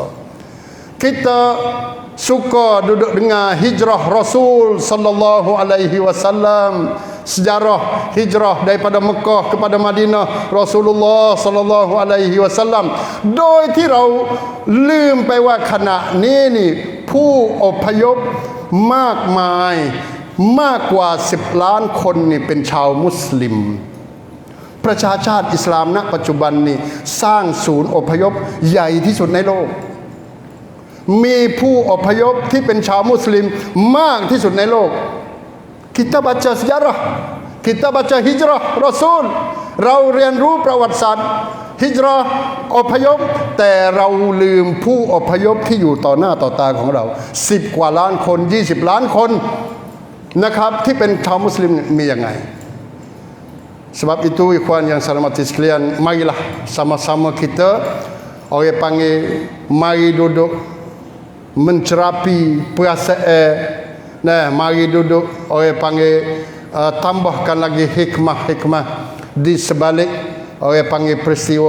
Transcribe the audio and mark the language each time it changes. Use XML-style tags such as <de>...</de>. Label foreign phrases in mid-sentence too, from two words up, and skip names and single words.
<ms>Kita suka duduk dengar hijrah Rasul sallallahu alaihi wasallam, sejarah hijrah daripada Mekah kepada Madinah Rasulullah sallallahu alaihi wasallam.</ms> <th>โดยที่เราลืมไปว่าขณะนี้นี่ผู้อพยพมากมายมากกว่า10ล้านคนนี่เป็นชาวมุสลิม ประชาชาติ อิสลามณปัจจุบันนี่สร้างศูนย์อพยพใหญ่ที่สุดในโลก มีผู้อพยพที่เป็นชาวมุสลิมมากที่สุดในโลก</th> <ms>kita baca sejarah, kita baca hijrah Rasul,</ms> <th>เราเรียนรู้ประวัติศาสตร์ฮิจเราะห์อพยพแต่เราลืมผู้อพยพที่อยู่ต่อหน้าต่อตาของเรา10กว่าล้านคน20ล้านคนนะครับที่เป็นชาวมุสลิมมียังไง</th> <ms>sebab itu ikhwan yang saya hormati sekalian, marilah sama-sama kita, orang panggil mari duduk mencerapi perasaan, nah mari duduk orang panggil tambahkan lagi hikmah-hikmah di sebalik orang panggil peristiwa.</ms>